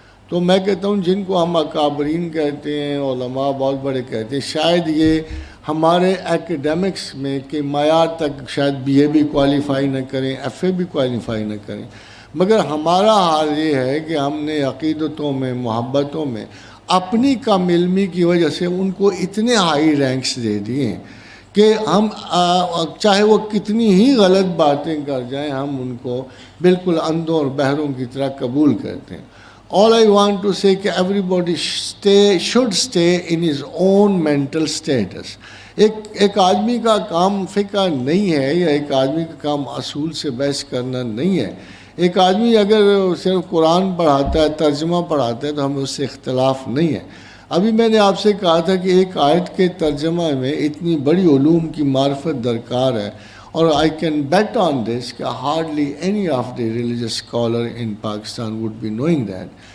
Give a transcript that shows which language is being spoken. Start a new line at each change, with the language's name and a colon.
Urdu: تو میں کہتا ہوں جن کو ہم اکابرین کہتے ہیں، علماء بہت بڑے کہتے ہیں، شاید یہ ہمارے ایکڈیمکس میں کہ معیار تک شاید BA بھی کوالیفائی نہ کریں، FA بھی کوالیفائی نہ کریں، مگر ہمارا حال یہ ہے کہ ہم نے عقیدتوں میں، محبتوں میں اپنی کم علمی کی وجہ سے ان کو اتنے ہائی رینکس دے دیے ہیں کہ ہم چاہے وہ کتنی ہی غلط باتیں کر جائیں ہم ان کو بالکل اندھوں اور بہروں کی طرح قبول کرتے ہیں.
English: All I want to say کہ everybody should stay in his own mental status.
Urdu: ایک آدمی کا کام فقہ نہیں ہے یا ایک آدمی کا کام اصول سے بحث کرنا نہیں ہے. ایک آدمی اگر صرف قرآن پڑھاتا ہے، ترجمہ پڑھاتا ہے تو ہمیں اس سے اختلاف نہیں ہے. ابھی میں نے آپ سے کہا تھا کہ ایک آیت کے ترجمہ میں اتنی بڑی علوم کی معرفت درکار ہے، اور
English: I can bet on this
Urdu: کہ
English: hardly any of the religious scholar in Pakistan
Urdu: would be knowing that.